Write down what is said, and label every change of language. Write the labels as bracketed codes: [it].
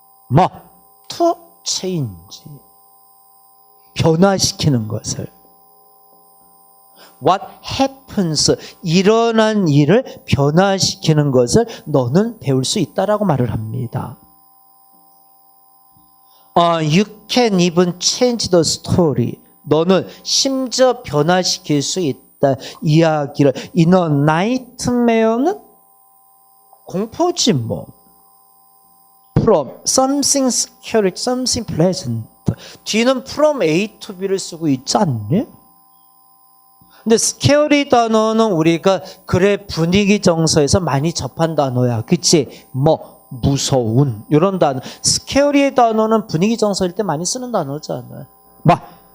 [ko] 뭐? [en] To change, [ko] 변화시키는 것을. [en] What happens, [ko] 일어난 일을 변화시키는 것을 너는 배울 수 있다라고 말을 합니다. [en] You can even change the story. [ko] 너는 심지어 변화시킬 수 있다. 이야기를. [en] In a nightmare는 [ko] 공포지 뭐. [en] From something scary, something pleasant. [ko] 뒤는 [en] from A to B [ko] 를 쓰고 있지 않니? 근데 scary 단어는 우리가 글의 분위기 정서에서 많이 접한 단어야. 그치? 뭐 무서운 이런 단어. 스케어리의 단어는 분위기 정서일 때 많이 쓰는 단어잖아. 막